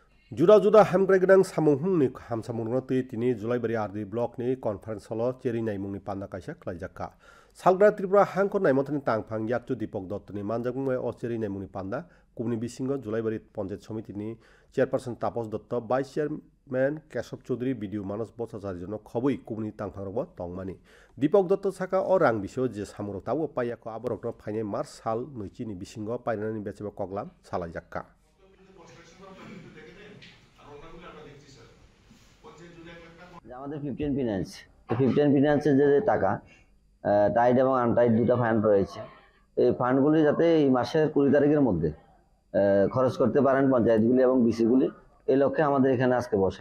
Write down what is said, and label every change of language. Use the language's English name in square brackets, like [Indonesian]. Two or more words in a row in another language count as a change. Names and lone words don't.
[Kok Borok] जुदा जुदा हामग्राय गोनां सामुंनि हामसामुंनो तै तिनि जुलाइबारि आरदि ब्लकनि [English] conference hall [Kok Borok] चेरिनाय मुंनि पान्दा काइसा खलायजाखा सालग्रा त्रिपुरा हांखर नायमथनि तांफां याकचु दीपक दत्तनि मानजागुंबाय अ चेरिनाय मुंनि पान्दा कुबनि बिसिंग जुलाइबारि पन्चायत समितिनि चेयरपारसन तापस दत्त [English] vice chairman [Kok Borok] केशव चौधरी बिडिओ मानस बसाचारि जन खबै कुबनि तांफांरबो तंमानि दीपक दत्त साका अ रां बिसो जे सामुरो तावो पायाको आबरकनो फाइने मार्च साल नैचिनि बिसिंग पाइनानि बेचेबा कगलाम सालायजाक्का [Bangla] আমাদের 15 ফিনান্সের যে টাকা টাইড এবং আনটাইড দুটো ফান্ড রয়েছে এই ফান্ডগুলি যাতে এই মাসের 20 তারিখের মধ্যে খরচ করতে পারেন পঞ্চায়েতগুলি এবং বিসিগুলি এই লক্ষ্যে আমাদের এখানে আজকে বসা।